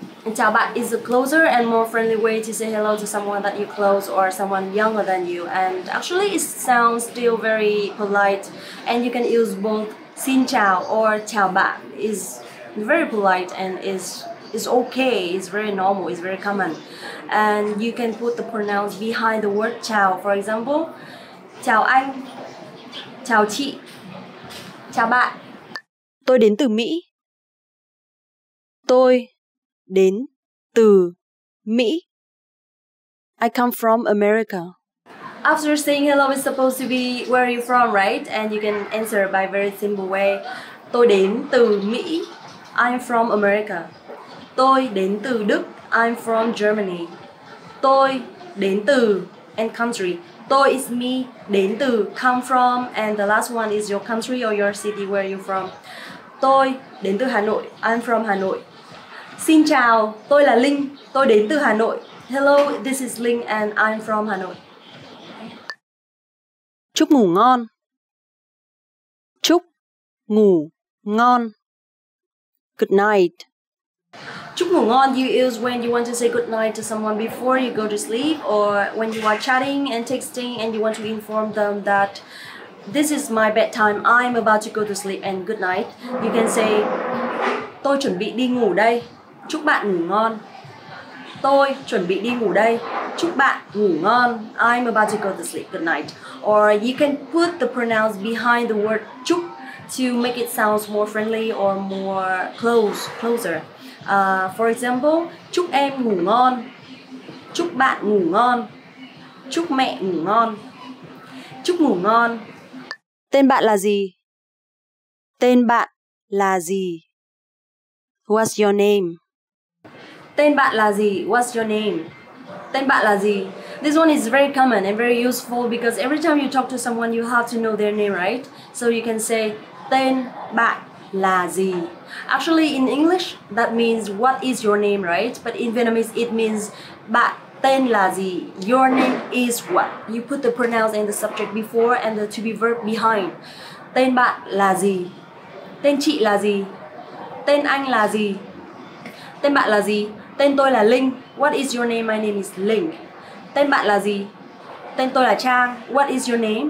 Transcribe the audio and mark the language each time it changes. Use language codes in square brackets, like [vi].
[en] And chào bạn is a closer and more friendly way to say hello to someone that you close or someone younger than you. And actually it sounds still very polite, and you can use both xin chào or chào bạn. Is very polite and is okay, it's very normal, it's very common. And you can put the pronouns behind the word chào. [vi] For example, chào anh, chào chị, chào bạn. Tôi đến từ Mỹ. Tôi đến từ Mỹ. [en] I come from America. After saying hello, it's supposed to be where are you from, right? And you can answer by very simple way. [vi] Tôi đến từ Mỹ. [en] I'm from America. [vi] Tôi đến từ Đức. [en] I'm from Germany. [vi] Tôi đến từ [en] and country. Tôi is me. [vi] Đến từ [en] come from, and the last one is your country or your city where you're from. [vi] Tôi đến từ Hà Nội. [en] I'm from [vi] Hà Nội. Xin chào, tôi là Linh, tôi đến từ Hà Nội. [en] Hello, this is Linh and I'm from Hà Nội. [vi] Chúc ngủ ngon. Chúc ngủ ngon. [en] Good night. [vi] Chúc ngủ ngon [en] you use when you want to say good night to someone before you go to sleep, or when you are chatting and texting and you want to inform them that this is my bedtime, I'm about to go to sleep and good night. You can say [vi] tôi chuẩn bị đi ngủ đây. Chúc bạn ngủ ngon. Tôi chuẩn bị đi ngủ đây. Chúc bạn ngủ ngon. [en] I'm about to go to sleep. Good night. Or you can put the pronouns behind the word chúc to make it sound more friendly or more closer. For example, [vi] chúc em ngủ ngon. Chúc bạn ngủ ngon. Chúc mẹ ngủ ngon. Chúc ngủ ngon. Tên bạn là gì? Tên bạn là gì? [en] What's your name? [vi] Tên bạn là gì? [en] What's your name? [vi] Tên bạn là gì? [en] This one is very common and very useful because every time you talk to someone, you have to know their name, right? So you can say [vi] tên bạn là gì? [en] Actually, in English, that means what is your name, right? But in Vietnamese, it means [vi] bạn tên là gì? [en] Your name is what? You put the pronouns and the subject before and the to be verb behind. [vi] Tên bạn là gì? Tên chị là gì? Tên anh là gì? Tên bạn là gì? Tên tôi là Linh. [en] What is your name? My name is Linh. [vi] Tên bạn là gì? Tên tôi là Trang. [en] What is your name?